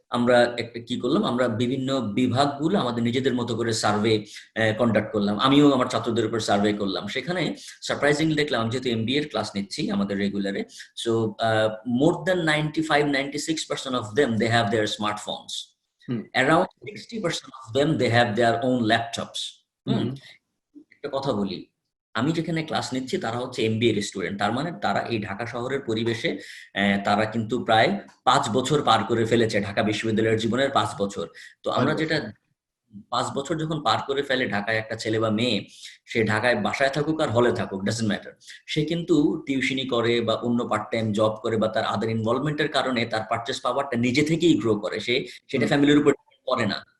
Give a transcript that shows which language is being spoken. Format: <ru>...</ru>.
<bn>আমরা একটা কি করলাম, আমরা বিভিন্ন বিভাগগুলো আমাদের নিজেদের মতো করে সার্ভে কন্ডাক্ট করলাম, আমিও আমার ছাত্রদের উপর সার্ভে করলাম। সেখানে সারপ্রাইজিংলি দেখলাম, যেহেতু এমবিএ এর ক্লাস নিচ্ছি আমাদের রেগুলারে,</bn> <en>So more than 95-96% of them they have their smartphones. Around 60% of them they have their own laptops.</en> <bn>একটা কথা বলি, আমি যেখানে ক্লাস নিচ্ছি তারা হচ্ছে এমবিএ এর স্টুডেন্ট, তার মানে তারা এই ঢাকা শহরের পরিবেশে তারা কিন্তু প্রায় 5 বছর পার করে ফেলেছে, ঢাকা বিশ্ববিদ্যালয়ের জীবনের 5 বছর। তো আমরা যেটা 5 বছর যখন পার করে ফেলে ঢাকায় একটা ছেলে বা মেয়ে, সে ঢাকায় বাসায় থাকুক আর হলে থাকুক,</bn> <en>doesn't matter,</en> <bn>সে কিন্তু টিউশনি করে বা অন্য পার্ট টাইম জব করে বা তার আদার ইনভলভমেন্টের কারণে তার পারচেস পাওয়ারটা নিজে থেকেই গ্রো করে, সেটা ফ্যামিলির উপর ডিপেন্ড করে না।</bn>